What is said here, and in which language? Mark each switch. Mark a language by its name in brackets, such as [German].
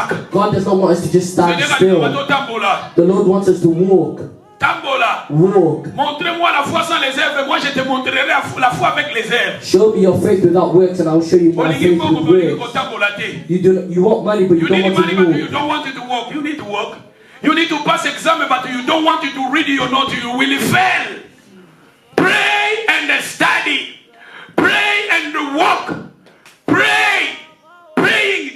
[English] God does not want us to just stand still. The Lord wants us to walk. Walk. [French] Montrez-moi la foi sans les œuvres. Moi, je te montrerai la foi avec les œuvres. [English] Show me your faith without works, and I'll show you my faith with works. You want money, but you don't want to walk. You don't want it to walk. You need to walk. You need to pass exam, but you don't want it to read your notes. You will fail. Pray and study. Pray and walk. Pray. Praying.